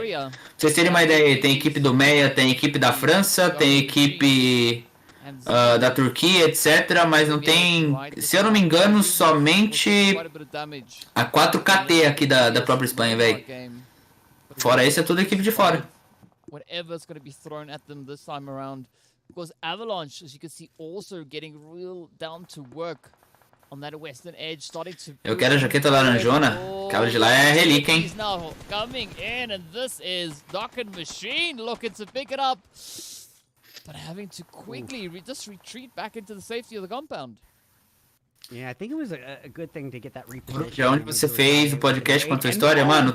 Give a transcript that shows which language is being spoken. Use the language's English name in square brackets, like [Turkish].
[Portuguese] Pra vocês terem uma ideia, tem equipe do Meia, tem equipe da França, tem equipe da Turquia, etc. Mas não tem, se eu não me engano, somente a 4KT aqui da própria Espanha, velho. Fora isso, é tudo equipe de fora. [English] Whatever's going to be thrown at them this time around. Because Avalanche, as you can see, also getting real down to work on that western edge, starting to... [Portuguese] Eu quero a jaqueta laranjona. Aquela de lá é relíquia, hein? [English] Now coming in, and this is Dokken Machine looking to pick it up, but having to quickly just retreat back into the safety of the compound. Yeah, I think it was a good thing to get that replay. [Portuguese] De onde você fez o podcast com a tua história, mano?